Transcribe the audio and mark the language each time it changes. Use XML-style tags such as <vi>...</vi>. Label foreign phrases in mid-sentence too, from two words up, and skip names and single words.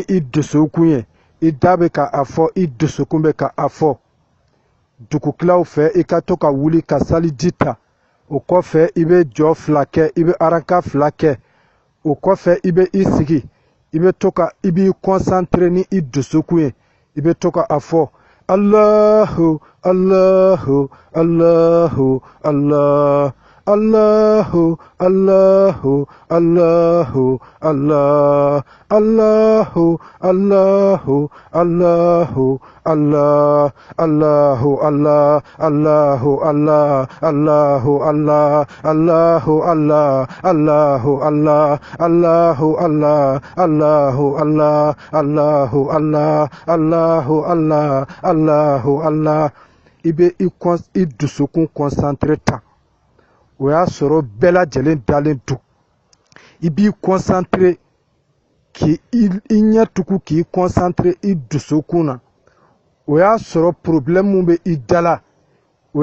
<bm>i dusukun ye i da bɛ ka a fɔ i dusukun bɛ ka a fɔ dugutilaw fɛ i ka to ka wuli ka saliji ta o kɔfɛ i bɛ jɔ fila kɛ i bɛ araka fila kɛ o kɔfɛ i bɛ i sigi i bɛ to ka i b'i concentré ni i dusukun ye i bɛ to ka a fɔ</bm> <ar>الله الله الله الله الله الله الله الله الله الله الله الله الله الله الله الله الله الله الله الله الله الله الله الله الله الله الله الله الله الله الله الله i bɛ i</ar> <bm>dusukun concentré ta o y'a sɔrɔ bɛɛ lajɛlen dalen don i b'i concentré k'i ɲɛ tugu k'i concentré i dusukun na o y'a sɔrɔ problème mun bɛ i da la o</bm>